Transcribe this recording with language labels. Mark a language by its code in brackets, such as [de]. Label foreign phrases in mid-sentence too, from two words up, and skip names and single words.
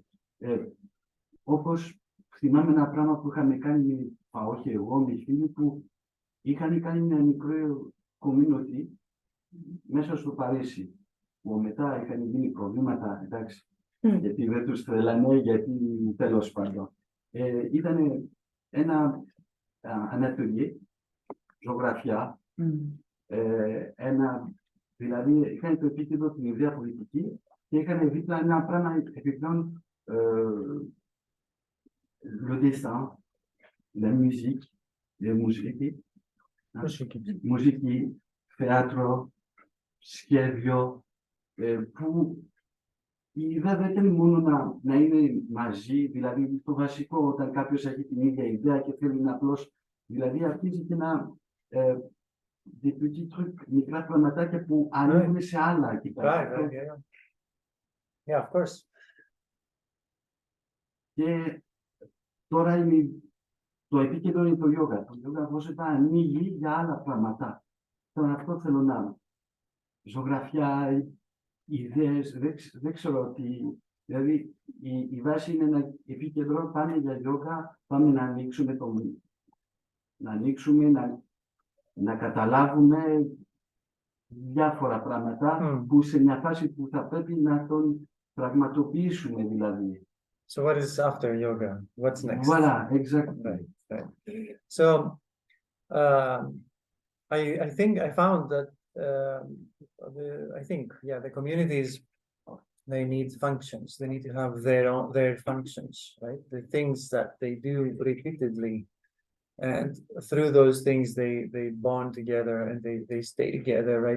[el] Όπως θυμάμαι ένα πράγμα που είχαμε κάνει, όχι εγώ, με φίλοι που είχαν κάνει ένα μικρό community μέσα στο Παρίσι, που μετά είχαν γίνει προβλήματα, εντάξει, γιατί δεν τους τρελάνε, γιατί τέλος πάντων. Ήταν ένα atelier, ζωγραφιά, δηλαδή είχαν το επίκεντρο την ιδέα πολιτική και είχαν δίπλα ένα πράγμα επιπλέον [fr] le dessin, la musique, [el] μουσική, θέατρο, σχέδιο, που η ιδέα δεν ήταν μόνο να είναι μαζί, δηλαδή το βασικό όταν κάποιος έχει την ίδια ιδέα και θέλει να απλώς, δηλαδή αρχίζει και να [fr] des petits trucs, [el] μικρά πραγματάκια που ανοίγουν σε άλλα εκεί πέρα. [en] Yeah, of course. [el] Και τώρα είναι το επίκεντρο είναι το yoga. Το yoga πώς θα ανοίγει για άλλα πράγματα. Τώρα αυτό θέλω να ζωγραφιά, ιδέες, δεν ξέρω τι. Δηλαδή η βάση είναι ένα επίκεντρο, πάμε για yoga, πάμε να ανοίξουμε να καταλάβουμε διάφορα πράγματα που σε μια φάση που θα πρέπει να τον πραγματοποιήσουμε δηλαδή. [en] So what is after yoga? What's next? Voilà, exactly. Right. So I think I found that the communities, they need functions. They need to have their functions, right? The things that they do repeatedly, and through those things they bond together and they stay together, right?